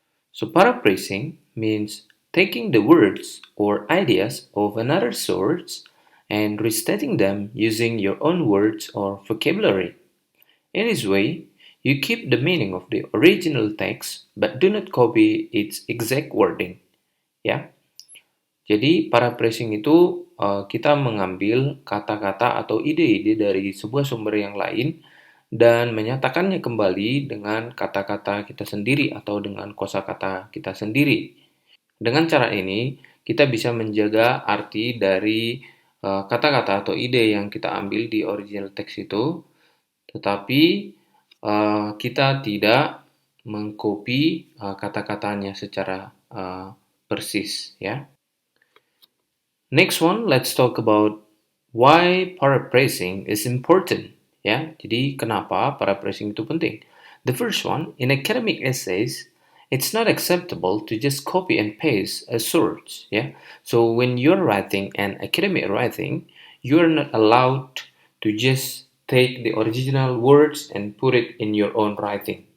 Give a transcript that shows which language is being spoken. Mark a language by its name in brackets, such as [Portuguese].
[English] So paraphrasing means taking the words or ideas of another source and restating them using your own words or vocabulary. In this way, you keep the meaning of the original text but do not copy its exact wording. [Indonesian] Ya, jadi paraphrasing itu kita mengambil kata-kata atau ide-ide dari sebuah sumber yang lain dan menyatakannya kembali dengan kata-kata kita sendiri atau dengan kosakata kita sendiri. Dengan cara ini, kita bisa menjaga arti dari kata-kata atau ide yang kita ambil di original text itu, tetapi kita tidak mengcopy kata-katanya secara persis, ya. [English] Next one, let's talk about why paraphrasing is important. [Indonesian] Ya, jadi kenapa paraphrasing itu penting? [English] The first one, in academic essays, it's not acceptable to just copy and paste a source. Yeah, so when you're writing an academic writing, you're not allowed to just take the original words and put it in your own writing.